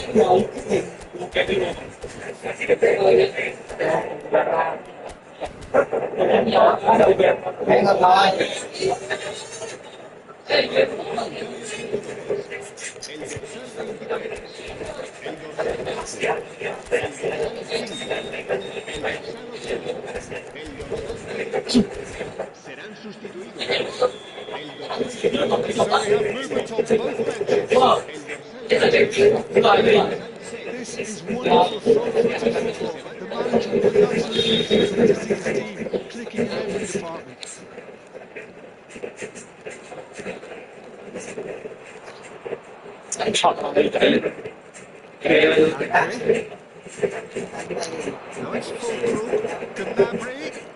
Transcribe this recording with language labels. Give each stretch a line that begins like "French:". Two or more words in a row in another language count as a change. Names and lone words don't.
Vietnamese: Hẹn gặp lại.
Spanish: Serán sustituidos.
English: So we have movement on both benches. This is wonderful front-footed football. The manager will be absolutely thrilled to see his team clicking in every department. Now it's Fulcrum to Mabry.